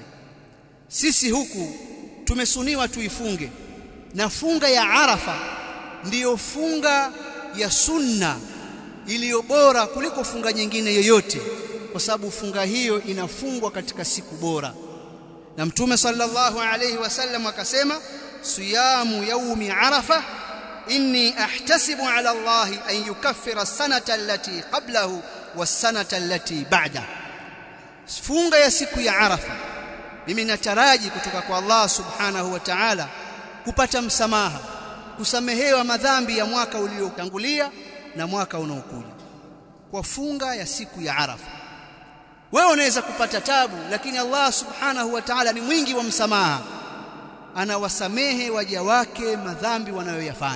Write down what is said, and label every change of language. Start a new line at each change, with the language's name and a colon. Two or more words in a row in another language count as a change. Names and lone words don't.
Swahili: Sisi huku tumesuniwa tuifunge, na funga ya Arafa ndiyo funga ya sunna iliyo bora kuliko funga nyingine yoyote, kwa sababu funga hiyo inafungwa katika siku bora. Na Mtume
Arabic: صلى الله عليه وسلم akasema, صيام يوم عرفة إني أحتسب على الله أن يكفر السنة التي قبله والسنة التي بعده.
Swahili: Funga ya siku ya Arafa mimi nataraji kutoka kwa Allah
Arabic: سبحانه وتعالى
Swahili: kupata msamaha, kusamehewa madhambi ya mwaka uliotangulia na mwaka unaokuja kwa funga ya siku ya Arafa. Wewe unaweza kupata tabu, lakini Allah
Arabic: سبحانه وتعالى
Swahili: ni mwingi wa msamaha, anawasamehe waja wake madhambi wanayoyafanya.